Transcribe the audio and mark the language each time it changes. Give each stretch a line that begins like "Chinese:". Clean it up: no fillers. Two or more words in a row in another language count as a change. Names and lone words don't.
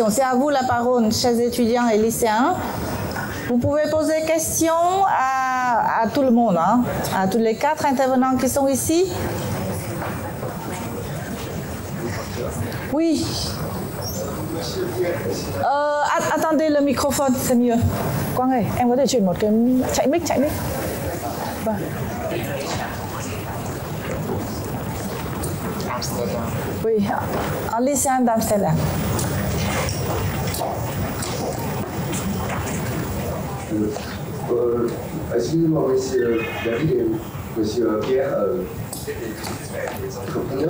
French: C'est à vous la parole, chers étudiants et lycéens. Vous pouvez poser des questions à tout le monde, à tous les 4 intervenants qui sont ici. Oui. Attendez le microphone, c'est mieux.
Vietnamese: Quang ơi, em có thể chuyển một cái chạy mic. Vâng.
French: Oui, en lycéen d'Amsterdam. Excusez-moi, monsieur David et monsieur Pierre, entrepreneurs.